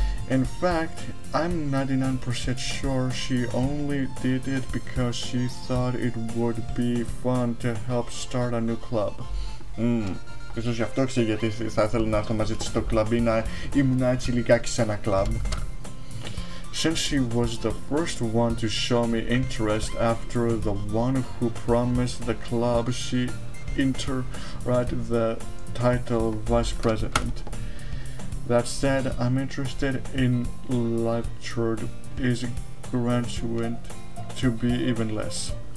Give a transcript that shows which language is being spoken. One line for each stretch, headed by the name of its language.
English: In fact, I'm 99% sure she only did it because she thought it would be fun to help start a new club.
Greek: Ίσως γι' αυτό ξέρει γιατί θα ήθελα να έρθω μαζί της στο κλαμπ ή να ήμουν έτσι λιγάκι σε ένα κλαμπ.
English: Since she was the first one to show me interest after the one who promised the club, she earned the title vice president. That said, I'm interested in literature is graduate to be even less.